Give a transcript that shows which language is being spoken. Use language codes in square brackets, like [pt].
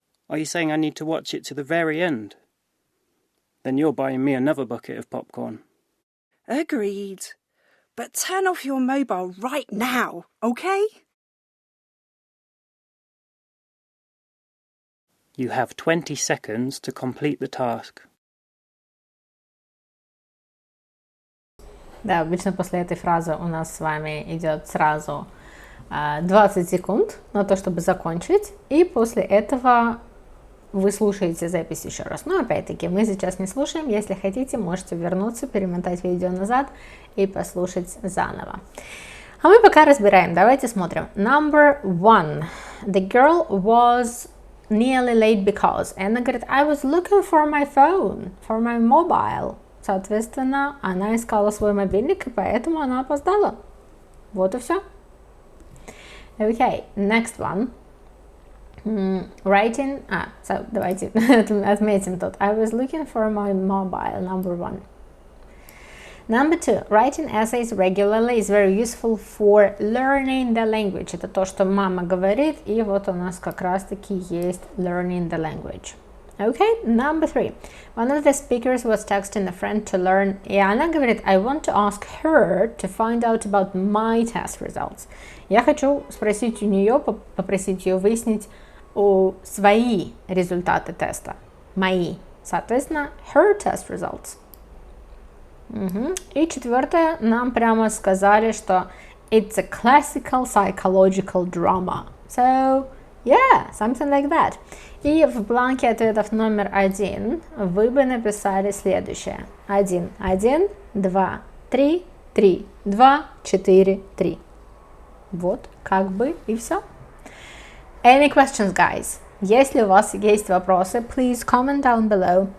[en] Are you saying I need to watch it to the very end? Then you're buying me another bucket of popcorn. Agreed. But turn off your mobile right now, okay? You have 20 seconds to complete the task. [ru] Да, обычно после этой фразы у нас с вами идет сразу 20 секунд на то, чтобы закончить, и после этого вы слушаете запись еще раз. Но опять-таки мы сейчас не слушаем, если хотите, можете вернуться, перемотать видео назад и послушать заново. А мы пока разбираем, давайте смотрим. [en] Number 1. The girl was nearly late because. [ru] И она говорит, [en] I was looking for my phone, for my mobile. [ru] Соответственно, она искала свой мобильник, и поэтому она опоздала. Вот и все. [en] Okay, next one. Writing. So [ru] давайте отметим тут. [en] I was looking for my mobile, number 1. Number 2. Writing essays regularly is very useful for learning the language. [ru] Это то, что мама говорит, и вот у нас как раз-таки есть [en] learning the language. Okay, number 3. One of the speakers was texting a friend to learn, [ru] и она говорит, [en] I want to ask her to find out about my test results. [ru] Я хочу спросить у нее, попросить ее выяснить свои результаты теста. Мои. Соответственно, [en] her test results. [ru] И четвертое, нам прямо сказали, что [en] it's a classical psychological drama. So, yeah, something like that. [ru] И в бланке ответов номер 1 вы бы написали следующее. 1, 1, 2, 3, 3, 2, 4, 3. Вот, как бы и все. [en] Any questions, guys? [ru] Если у вас есть вопросы, [en] please comment down below.